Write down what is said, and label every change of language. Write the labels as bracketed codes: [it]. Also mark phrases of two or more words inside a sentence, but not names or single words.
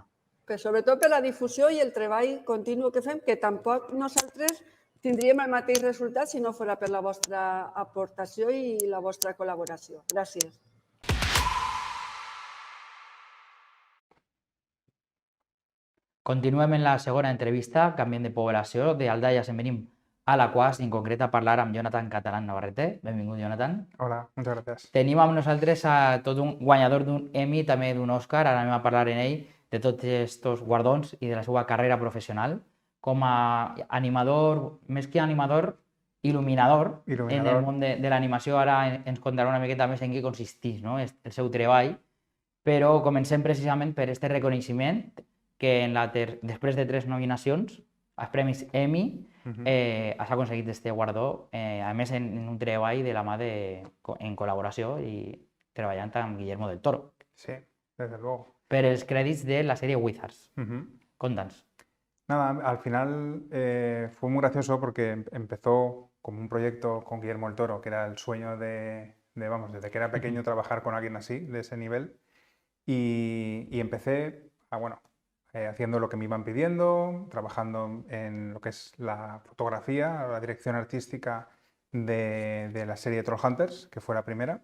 [ca] Però sobretot per la difusió i el treball continu que fem, que tampoc nosaltres tindríem el mateix resultat si no fos per la vostra aportació i la vostra col·laboració. Gràcies. Continuem en la segona entrevista, canviem de població, d'Aldaia se'n venim a l'Aquàs, en concret a parlar amb Jonathan Catalán Navarrete. Benvingut, Jonathan. [es] Hola, muchas gracias. [ca] Tenim amb nosaltres a tot un guanyador d'un Emmy, també d'un Òscar, ara anem a parlar en ell de tots aquests guardons i de la seva carrera professional com a animador, més que animador, il·luminador en el món de l'animació. Ara ens contarà una miqueta més en què consisteix, no? El seu treball, però comencem precisament per aquest reconeixement que després de 3 nominacions als Premis Emmy has aconseguit este guardó, a més en un treball de la mà en col·laboració i treballant amb Guillermo del Toro. [es] Sí, desde luego. [ca] Per els crèdits de la sèrie Wizards. Conta'ns. [es] Nada, al final fue muy gracioso porque empezó como un proyecto con Guillermo del Toro, que era el sueño vamos, desde que era pequeño trabajar con alguien así, de ese nivel. Y empecé haciendo lo que me iban pidiendo, trabajando en lo que es la fotografía, la dirección artística de la serie Trollhunters, que fue la primera.